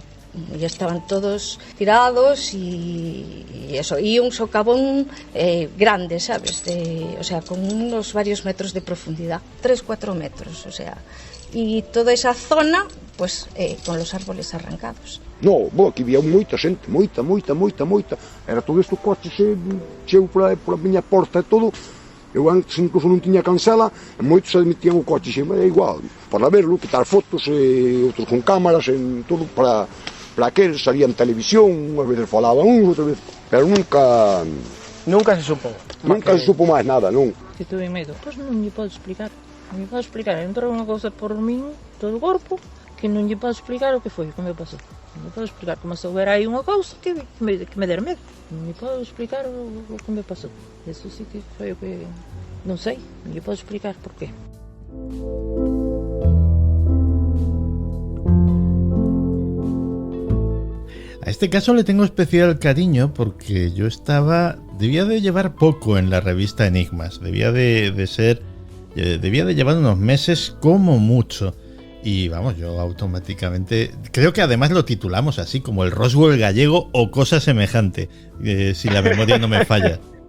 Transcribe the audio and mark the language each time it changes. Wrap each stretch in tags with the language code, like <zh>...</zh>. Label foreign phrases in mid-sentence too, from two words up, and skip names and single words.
<es>Ya estaban todos tirados y eso, y un socavón grande, ¿sabes? Con unos varios metros de profundidad, 3-4 metros, y toda esa zona, con los árboles arrancados.</es> <gl>No, aquí había moita xente, moita. Era todo estes coches cheo pola miña porta e todo. Eu antes incluso non tiña cancela, e moitos se metían o coche, xe, é igual, para verlo, quitar fotos, outros con cámaras, en todo para aquel, salía en televisión, unhas veces falaban outra vez, pero nunca se supo. Nunca se supo máis nada, non? Que tuve medo, pois non lle podo explicar. Non lle podo explicar, entrou unha cousa por min, todo o corpo, que non lle podo explicar o que foi, que me pasou. Non lle podo explicar, como se houbera aí unha cousa que me der medo. Non lle podo explicar o que me pasou. Eso sí que foi o que... Non sei, non lle podo explicar por qué.</gl> <es>A este caso le tengo especial cariño porque yo debía de llevar poco en la revista Enigmas, debía de llevar unos meses como mucho, y vamos, yo automáticamente, creo que además lo titulamos así, como el Roswell gallego o cosa semejante, si la memoria no me falla.</es>